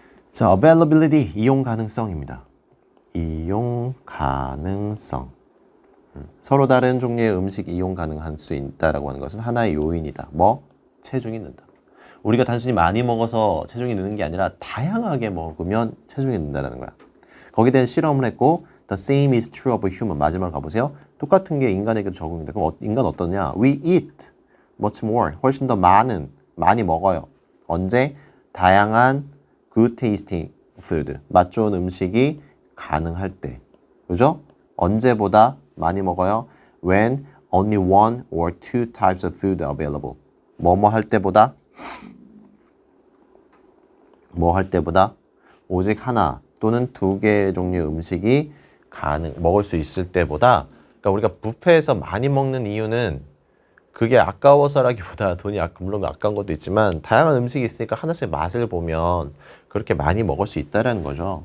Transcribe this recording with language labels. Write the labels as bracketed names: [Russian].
[Korean] 자, availability, 이용 가능성입니다. 이용 가능성. 서로 다른 종류의 음식 이용 가능할 수 있다라고 하는 것은 하나의 요인이다. 뭐? 체중이 는다. 우리가 단순히 많이 먹어서 체중이 느는 게 아니라 다양하게 먹으면 체중이 는다라는 거야. 거기에 대한 실험을 했고 [English] The same is true of human. [Korean] 마지막 가보세요. 똑같은 게 인간에게도 적용된다. 그럼 인간 어떠냐? [English] We eat much more. [Korean] 훨씬 더 많이 먹어요. 언제? 다양한 [English] good tasting food. [Korean] 맛 좋은 음식이 가능할 때. 그죠? 언제보다 많이 먹어요? [English] When only one or two types of food are available. [Korean] 뭐뭐 할 때보다 오직 하나 또는 2개의 종류의 음식이 먹을 수 있을 때보다 그러니까 우리가 뷔페에서 많이 먹는 이유는 그게 아까워서라기보다 돈이 물론 아까운 것도 있지만 다양한 음식이 있으니까 하나씩 맛을 보면 그렇게 많이 먹을 수 있다는 거죠.